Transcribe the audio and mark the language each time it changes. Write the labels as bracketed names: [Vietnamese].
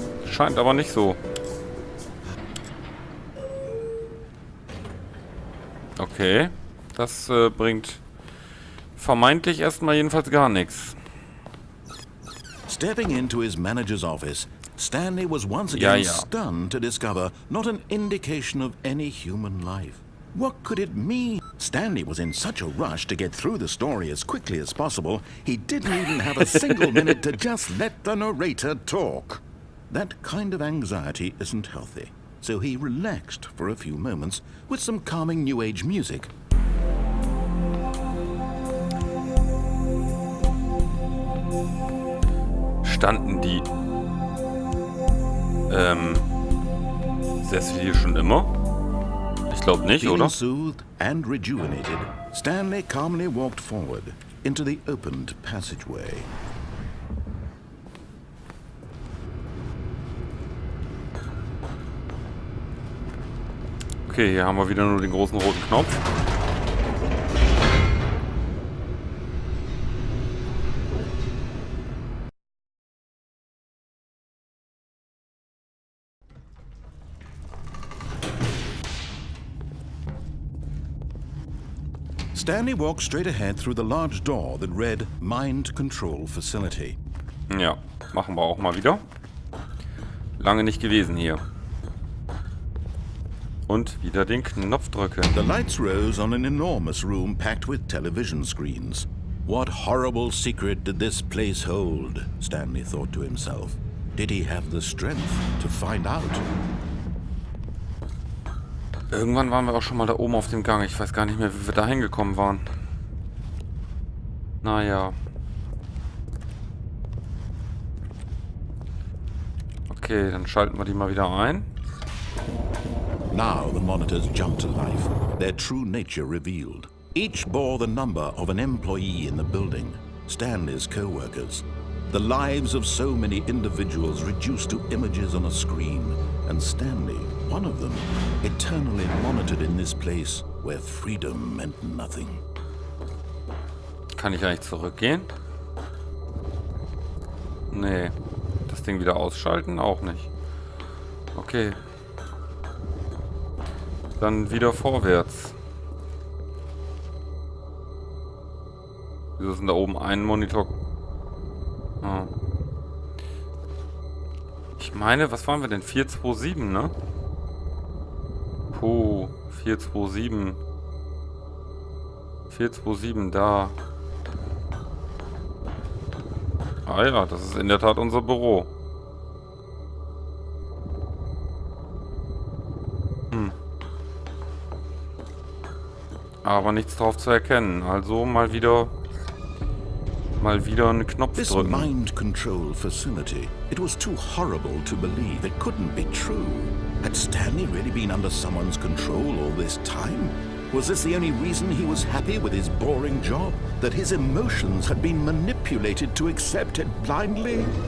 [German] Scheint aber nicht so. Okay. Das bringt vermeintlich erstmal jedenfalls gar nichts. [English] Stepping into his manager's office, Stanley was once again stunned to discover not an indication of any human life. What could it mean? Stanley was in such a rush to get through the story as quickly as possible, he didn't even have a single minute to just let the narrator talk. That kind of anxiety isn't healthy, so he relaxed for a few moments with some calming New Age music. [German] Standen die Sessel hier schon immer? Ich glaube nicht, oder? [English] Soothed and rejuvenated, Stanley calmly walked forward into the opened passageway. [German] Okay, hier haben wir wieder nur den großen roten Knopf. [English] Stanley walked straight ahead through the large door that read Mind Control Facility. [German] Ja, machen wir auch mal wieder. Lange nicht gewesen hier. Und wieder den Knopf drücken. [English] The lights rose on an enormous room packed with television screens. What horrible secret did this place hold? Stanley thought to himself. Did he have the strength to find out? [German] Irgendwann waren wir auch schon mal da oben auf dem Gang. Ich weiß gar nicht mehr, wie wir da hingekommen waren. Naja. Okay, dann schalten wir die mal wieder ein. [English] Now the monitors jumped to life, their true nature revealed. Each bore the number of an employee in the building, Stanley's co-workers. The lives of so many individuals reduced to images on a screen, and Stanley, one of them, eternally monitored in this place where freedom meant nothing. [German] Kann ich eigentlich zurückgehen? Nee. Das Ding wieder ausschalten? Auch nicht. Okay. Dann wieder vorwärts. Wieso ist denn da oben ein Monitor? Ah. Ich meine, was waren wir denn? 427, ne? Puh, 427. 427, da. Ah ja, das ist in der Tat unser Büro. Aber nichts drauf zu erkennen. Also mal wieder einen Knopf [English] This [German] drücken. [English] mind control facility, it was too horrible to believe. It couldn't be true. Had Stanley really been under someone's control all this time? Was this the only reason he was happy with his boring job? That his emotions had been manipulated to accept it blindly?